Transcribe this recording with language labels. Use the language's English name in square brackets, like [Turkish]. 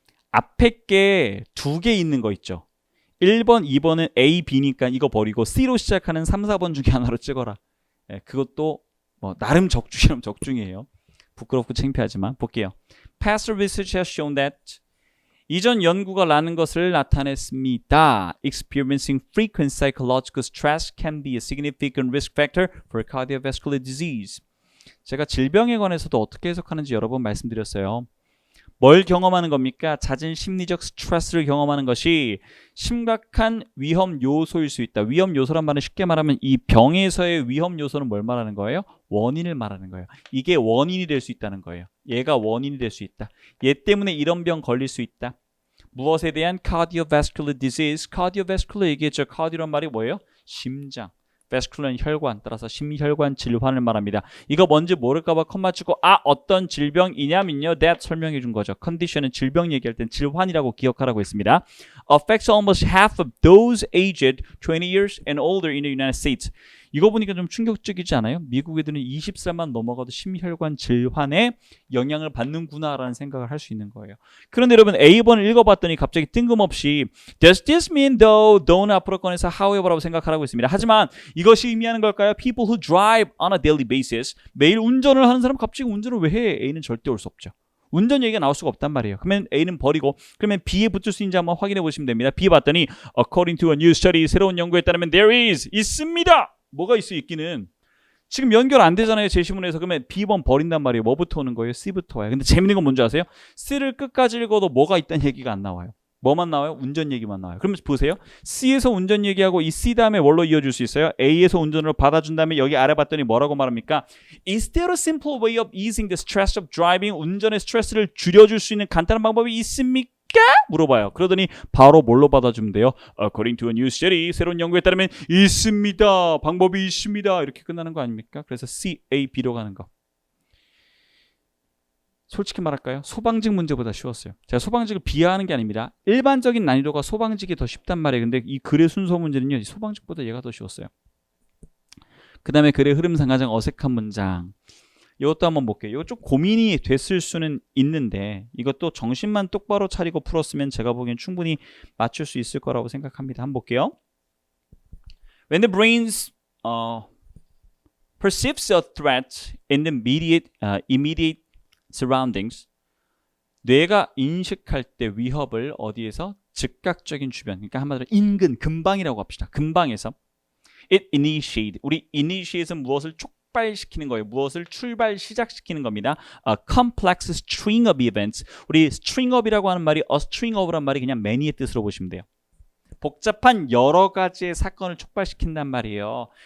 [Korean] 앞에 게 2개 있는 거 있죠. 1번, 2번은 A, B니까 이거 버리고 C로 시작하는 3, 4번 중에 하나로 찍어라. 그것도 나름 적중이라면 적중이에요. 부끄럽고 창피하지만 볼게요. [English] Past research has shown that [Korean] 이전 연구가 라는 것을 나타냈습니다. [English] Experiencing frequent psychological stress can be a significant risk factor for cardiovascular disease. [Korean] 제가 질병에 관해서도 어떻게 해석하는지 여러 번 말씀드렸어요. 뭘 경험하는 겁니까? 잦은 심리적 스트레스를 경험하는 것이 심각한 위험 요소일 수 있다. 위험 요소란 말은 쉽게 말하면 이 병에서의 위험 요소는 뭘 말하는 거예요? 원인을 말하는 거예요. 이게 원인이 될 수 있다는 거예요. 얘가 원인이 될 수 있다. 얘 때문에 이런 병 걸릴 수 있다. 무엇에 대한 cardiovascular disease? cardiovascular 얘기했죠. cardio란 말이 뭐예요? 심장. vascular는 혈관, 따라서 심혈관 질환을 말합니다. 이거 뭔지 모를까봐 컴마 치고 어떤 질병이냐면요. that 설명해 준 거죠. 컨디션은 질병 얘기할 땐 질환이라고 기억하라고 했습니다. [English] affects almost half of those aged 20 years and older in the United States. [Korean] 이거 보니까 좀 충격적이지 않아요? 미국 애들은 20살만 넘어가도 심혈관 질환에 영향을 받는구나라는 생각을 할 수 있는 거예요. 그런데 여러분 A번을 읽어봤더니 갑자기 뜬금없이 [English] Does this mean though? [Korean] though는 앞으로 꺼내서 however라고 생각하라고 했습니다. 하지만 이것이 의미하는 걸까요? [English] People who drive on a daily basis. [Korean] 매일 운전을 하는 사람 갑자기 운전을 왜 해? A는 절대 올 수 없죠. 운전 얘기가 나올 수가 없단 말이에요. 그러면 A는 버리고 그러면 B에 붙을 수 있는지 한번 확인해 보시면 됩니다. B 봤더니 [English] According to a new study, [Korean] 새로운 연구에 따르면 [English] there is, [Korean] 있습니다. 뭐가 있어 있기는. 지금 연결 안 되잖아요. 제시문에서. 그러면 B번 버린단 말이에요. 뭐부터 오는 거예요? C부터 와요. 근데 재밌는 건 뭔지 아세요? C를 끝까지 읽어도 뭐가 있다는 얘기가 안 나와요. 뭐만 나와요? 운전 얘기만 나와요. 그러면 보세요. C에서 운전 얘기하고 이 C 다음에 뭘로 이어줄 수 있어요? A에서 운전으로 받아준 다음에 여기 아래 봤더니 뭐라고 말합니까? [English] Is there a simple way of easing the stress of driving? [Korean] 운전의 스트레스를 줄여줄 수 있는 간단한 방법이 있습니까? 물어봐요. 그러더니 바로 뭘로 받아주면 돼요? [English] According to a new study, [Korean] 새로운 연구에 따르면 있습니다. 방법이 있습니다. 이렇게 끝나는 거 아닙니까? 그래서 C, A, B로 가는 거. 솔직히 말할까요? 소방직 문제보다 쉬웠어요. 제가 소방직을 비하하는 게 아닙니다. 일반적인 난이도가 소방직이 더 쉽단 말이에요. 근데 이 글의 순서 문제는요. 소방직보다 얘가 더 쉬웠어요. 그 다음에 글의 흐름상 가장 어색한 문장. 이것도 한번 볼게요. 이거 좀 고민이 됐을 수는 있는데 이것도 정신만 똑바로 차리고 풀었으면 제가 보기엔 충분히 맞출 수 있을 거라고 생각합니다. 한번 볼게요. [English] When the brain perceives a threat in the immediate surroundings, [Korean] 뇌가 인식할 때 위협을 어디에서? 즉각적인 주변, 그러니까 한마디로 인근, 근방이라고 합시다. 근방에서 [English] it initiate, [Korean] 우리 initiate은 무엇을 촉발시키는 거예요. 무엇을 출발 시작시키는 겁니다. [English] A complex string of events. [Korean] 우리 string of이라고 하는 말이 a string of란 말이 그냥 many의 뜻으로 보시면 돼요. 복잡한 여러 가지의 사건을 촉발시킨단 말이에요.